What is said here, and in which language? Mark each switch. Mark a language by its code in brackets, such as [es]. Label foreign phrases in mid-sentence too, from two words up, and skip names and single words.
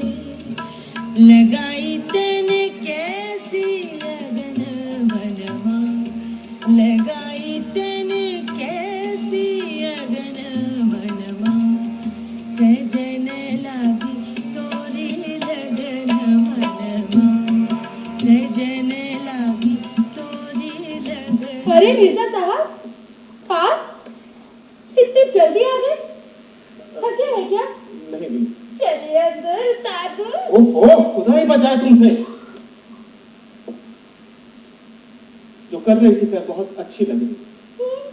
[hi] लगाई तने कैसी अगन मनवा, लगाई तने कैसी अगन मनवा, सजन लागी तोरी लगन मनवा, सजन लागी तोरी लगन। अरे मिर्जा साहब, आप इतनी जल्दी आ गए? थके हैं क्या? नहीं नहीं, चलिए अंदर साधु। ओहो, खुदा ही बचाए तुमसे। जो कर रही थी तो बहुत अच्छी लग रही।